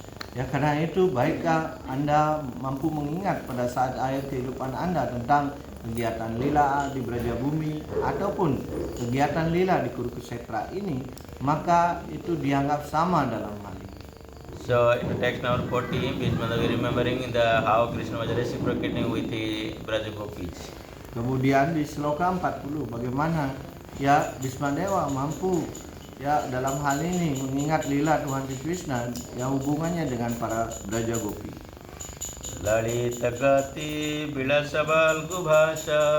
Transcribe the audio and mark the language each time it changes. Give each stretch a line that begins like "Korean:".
Indonesian: Ya, karena itu baikkah Anda mampu mengingat pada saat akhir kehidupan Anda tentang kegiatan lila di Brajabhumi ataupun kegiatan lila di Kurukshetra ini, maka itu dianggap sama dalam hal ini.
English: So in the text number 40, Bhishmadeva remembering how Krishna was reciprocating with the Brajagopis.
Indonesian: Kemudian di sloka 40 bagaimana ya Bhismadewa mampu ya dalam hal ini mengingat lila Tuhan Sri Krishna yang hubungannya dengan para Brajagopi.
Sanskrit: Lalita gati bilasa valgubhasa,